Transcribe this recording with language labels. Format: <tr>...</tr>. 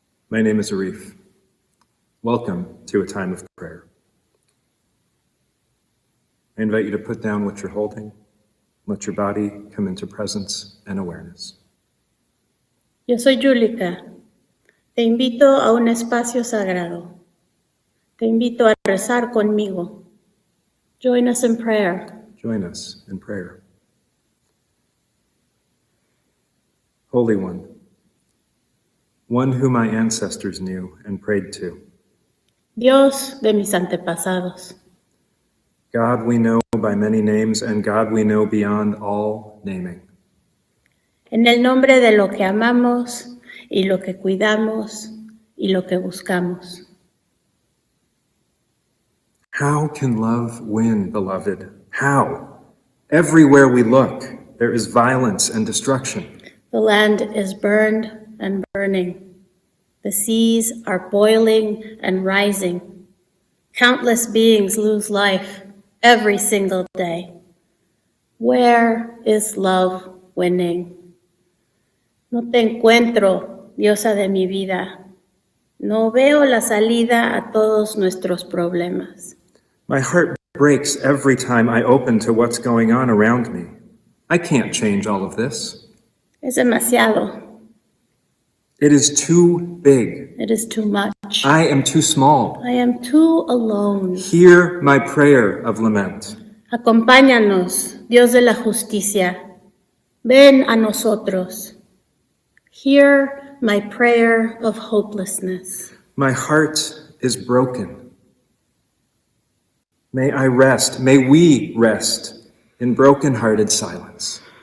<en>My name is Arif. Welcome to a time of prayer. I invite you to put down what you're holding. Let your body come into presence and awareness.</en> <es>Yo soy Yulika. Te invito a un espacio sagrado. Te invito a rezar conmigo.</es> <en>Join us in prayer. Join us in prayer. Holy One, one whom my ancestors knew and prayed to.</en> <es>Dios de mis antepasados.</es> <en>God we know by many names, and God we know beyond all naming.</en> <es>En el nombre de lo que amamos y lo que cuidamos y lo que buscamos.</es> <en>How can love win, beloved? How? Everywhere we look, there is violence and destruction. The land is burned and burning. The seas are boiling and rising. Countless beings lose life every single day. Where is love winning?</en> <es>No te encuentro, diosa de mi vida. No veo la salida a todos nuestros problemas.</es> <en>My heart breaks every time I open to what's going on around me. I can't change all of this.</en> <es>Es demasiado.</es> <en>It is too big. It is too much. I am too small. I am too alone. Hear my prayer of lament.</en> <es>Acompáñanos, Dios de la justicia. Ven a nosotros.</es> <en>Hear my prayer of hopelessness. My heart is broken. May I rest, may we rest in broken-hearted silence.</en>